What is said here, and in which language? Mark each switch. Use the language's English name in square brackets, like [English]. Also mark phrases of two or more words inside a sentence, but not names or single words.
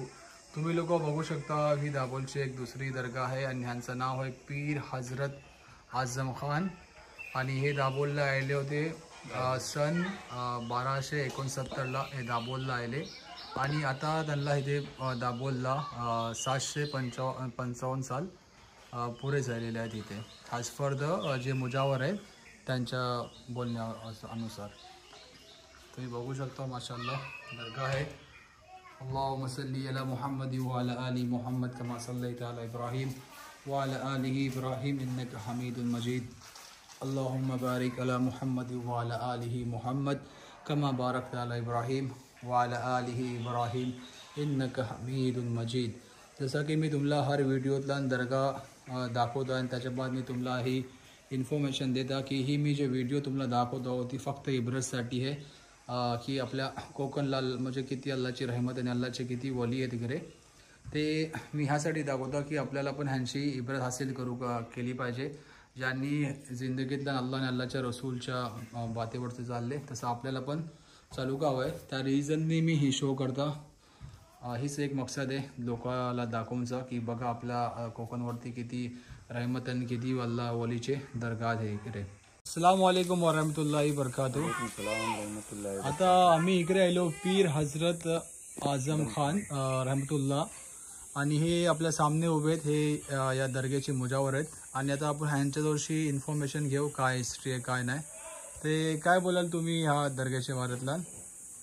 [Marathi] तुम्ही लोक बघू शकता ही दापोलची एक दुसरी दर्गा आहे आणि ह्यांचं नाव आहे पीर हजरत आझम खान आणि हे दापोलला आले होते सन 1269ला हे दापोलला आले आणि आता त्यांना इथे दापोलला 755 साल पुरे झालेले आहेत इथे [English] as for the [Marathi] जे मुजावर आहेत त्यांच्या बोलण्यानुसार. तुम्ही बघू शकता माशाअल्लाह दर्गा आहे. [Arabic] اللهم صل على محمد وعلى آل محمد كما صليت على إبراهيم وعلى آل إبراهيم إنك حميد مجيد. اللهم بارك على محمد وعلى آل محمد كما باركت على إبراهيم وعلى آل إبراهيم إنك حميد مجيد. [Marathi] जसं की मी तुम्हाला हर व्हिडिओतला दर्गा दाखवतो आणि त्याच्या बाद मी तुम्हाला ही इन्फॉर्मेशन देता की ही मी जे व्हिडिओ तुम्हाला दाखवतो ती फक्त इब्रतसाठी आहे की आपल्या कोकणला म्हणजे किती अल्लाची रहमत आणि अल्लाचे किती वली आहेत तिकडे ते मी ह्यासाठी दाखवतो की आपल्याला पण ह्यांची इब्रत हासिल केली पाहिजे. ज्यांनी जिंदगीतला अल्लाह आणि अल्लाच्या रसूलच्या बातेवरती चालले तसं आपल्याला पण चालू का हवं आहे. त्या रिझननी मी ही शो करता. हीच एक मकसद आहे लोकांना दाखवूनचा की बघा आपल्या कोकणवरती किती रहमत आणि किती अल्लाह वलीचे दर्गा आहे इकडे. [Arabic] السلام عليكم ورحمة الله وبركاته. [Marathi] आता आम्ही इकडे आलो पीर हजरत आझम खान रहमतुल्लाह आणि हे आपल्या सामने उभे आहेत. हे या दर्ग्याचे मुजावर आहेत आणि आता आपण ह्यांच्याजवळशी इन्फॉर्मेशन घेऊ काय हिस्ट्री आहे काय नाही. ते काय बोलाल तुम्ही ह्या दर्ग्याच्या बारेतला.